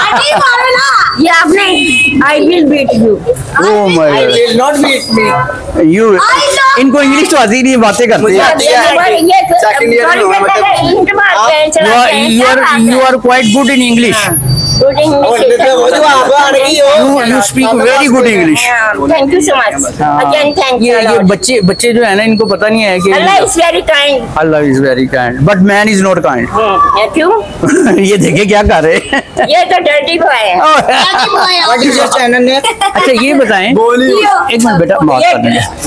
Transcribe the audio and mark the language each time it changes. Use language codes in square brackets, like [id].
[hi] ये आपने [en] I will beat you. Oh my God will not beat me you. [hi] इनको English तो आती नहीं, बातें करते हैं। [en] You are quite good in English. You speak very good English. Thank you so much. Again thank you. [hi] ये बच्चे जो है ना इनको पता नहीं है कि [en] Allah is very kind. Allah is very kind, but man is not kind. [hi] क्यों? ये देखे क्या कर रहे हैं? ये तो डर्टी बॉय है। [en] what is your channel name? [hi] अच्छा ये बताएं एक मिनट बेटा बात करने दे।